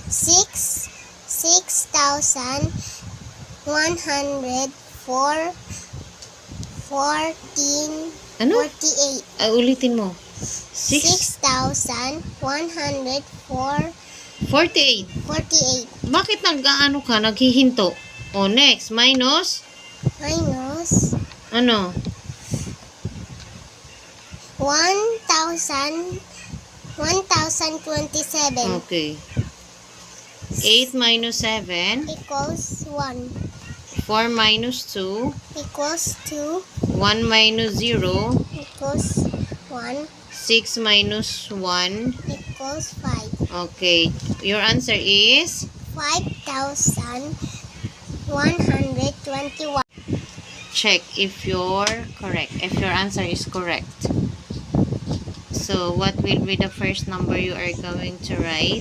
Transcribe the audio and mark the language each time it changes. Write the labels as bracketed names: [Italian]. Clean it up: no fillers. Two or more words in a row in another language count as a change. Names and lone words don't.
[Filipino] 6,148. Ano? Ulitin mo. 6,148. 48. Bakit nag-ano ka? Naghihinto. [English] Oh, next, minus... Minus [Filipino] Ano? [English] 1,027 Okay. 8 minus 7. equals 1. 4 minus 2. Equals 2. 1 minus 0. Equals 1. 6 minus 1. Equals 5. Okay. Your answer is? 5,121. Check if you're correct. If your answer is correct. So, what will be the first number you are going to write?